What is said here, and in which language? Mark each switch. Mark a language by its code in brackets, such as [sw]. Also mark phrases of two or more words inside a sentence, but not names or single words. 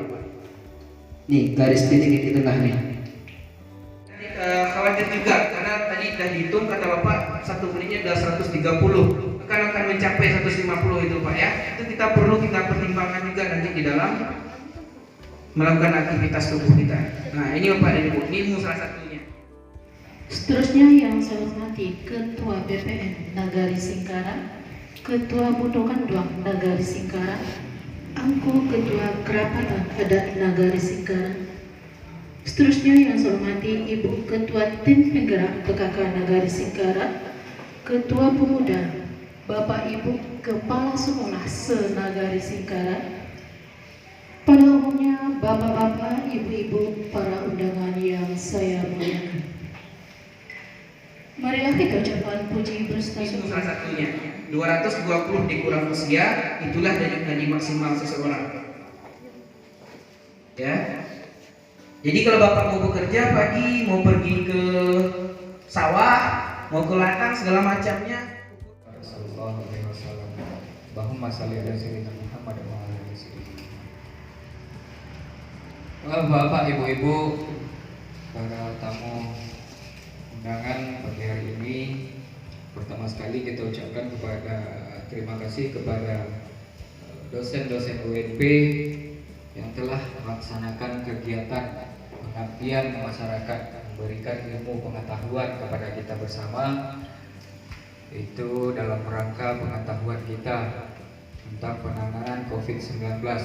[id] Nih garis titik di tengah nih. Khawatir juga karena tadi sudah dihitung kata Bapak 1 menitnya sudah 130, akan mencapai 150 itu Pak ya. Itu kita perlu pertimbangkan juga nanti di dalam melakukan aktivitas tubuh kita. Nah ini Bapak dan Ibu, ini salah satunya. Seterusnya yang saya hormati Ketua BPN Nagari Singkara, Ketua Budokan Duang Nagari Singkara, Angku Ketua Kerapatan Adat Nagari Singkara. Seterusnya yang saya hormati Ibu Ketua Tim Penggerak PKK Nagari Singkara, Ketua Pemuda, Bapak Ibu Kepala Sekolah se-Nagari Singkara, pada umumnya Bapak-bapak, Ibu-ibu, para undangan yang saya muliakan. Marilah kita ucapkan puji Itu berstasyukur. salah satunya. 220 dikurang usia, itulah denyut nadi maksimal seseorang. Ya. Jadi kalau Bapak mau bekerja pagi, mau pergi ke sawah, mau ke ladang segala macamnya. [ar] صلى الله عليه وسلم. اللهم صل على سيدنا محمد وعلى آل سيدنا. [id] Bapak, Ibu-ibu, para tamu undangan pagi hari ini, pertama sekali kita ucapkan terima kasih kepada dosen-dosen UNP yang telah melaksanakan kegiatan pengabdian masyarakat, memberikan ilmu pengetahuan kepada kita bersama, itu dalam rangka pengetahuan kita tentang penanganan COVID-19.